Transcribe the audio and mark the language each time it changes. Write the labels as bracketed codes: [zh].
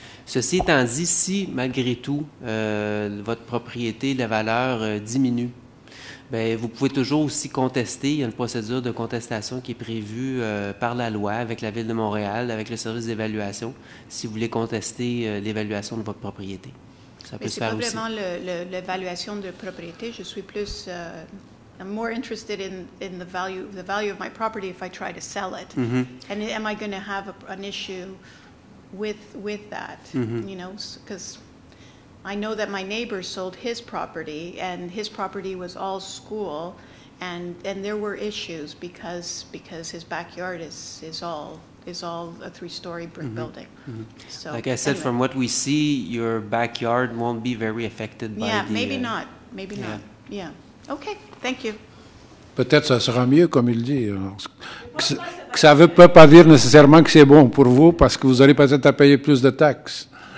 [fr] Ceci étant dit, si malgré tout votre propriété, la valeur diminue, bien, vous pouvez toujours aussi contester. Il y a une procédure de contestation qui est prévue par la loi avec la Ville de Montréal, avec le service d'évaluation, si vous voulez contester l'évaluation de votre propriété. Ça peut se faire aussi. Mais c'est pas vraiment l'évaluation de propriété. Je suis plus... [en] I'm more interested in the value of my property if I try to sell it. Mm-hmm. And am I going to have an issue with that? Mm-hmm. You know, because I know that my neighbor sold his property, and his property was all school, and there were issues because his backyard is all a 3-story brick mm-hmm. building. Mm-hmm. So, like I said, anyway. from what we see, your backyard won't be very affected by Yeah, the... maybe not. Maybe not. Yeah. Okay, thank you. [fr] Peut-être ça sera mieux, comme il dit. Que ça ne peut pas dire nécessairement que c'est bon pour vous, parce que vous aurez peut-être à payer plus de taxes.